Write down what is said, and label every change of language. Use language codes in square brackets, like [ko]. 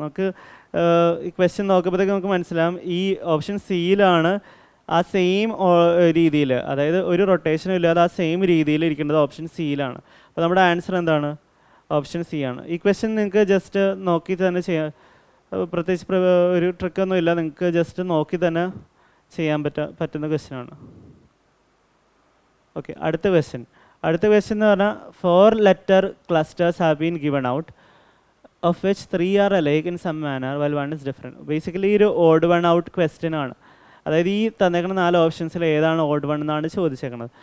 [ml] നമുക്ക് ഈ ക്വസ്റ്റ്യൻ നോക്കുമ്പോഴത്തേക്ക് നമുക്ക് മനസ്സിലാവും ഈ ഓപ്ഷൻ സിയിലാണ് ആ സെയിം രീതിയിൽ, അതായത് ഒരു റൊട്ടേഷനും ഇല്ലാതെ ആ സെയിം രീതിയിൽ ഇരിക്കേണ്ടത് ഓപ്ഷൻ സിയിലാണ്. അപ്പോൾ നമ്മുടെ ആൻസർ എന്താണ്? ഓപ്ഷൻ സി ആണ്. ഈ ക്വസ്റ്റ്യൻ നിങ്ങൾക്ക് ജസ്റ്റ് നോക്കി തന്നെ ചെയ്യാം. പ്രത്യേകിച്ച് ഒരു ട്രിക്കൊന്നും ഇല്ല, നിങ്ങൾക്ക് ജസ്റ്റ് നോക്കി തന്നെ ചെയ്യാൻ പറ്റുന്ന ക്വസ്റ്റ്യൻ ആണ്. ഓക്കെ, അടുത്ത ക്വസ്റ്റ്യൻ എന്ന് പറഞ്ഞാൽ [en] 4 letter clusters have been given out of which 3 are alike in some manner while 1 is different. [ml] Basically ഒരു ഓഡ് വൺ ഔട്ട് ക്വസ്റ്റ്യൻ ആണ്. അതായത് ഈ തന്നേക്കുന്ന 4 ഓപ്ഷൻസിൽ ഏതാണ് ഓഡ് വൺ എന്നാണ് ചോദിച്ചേക്കുന്നത്.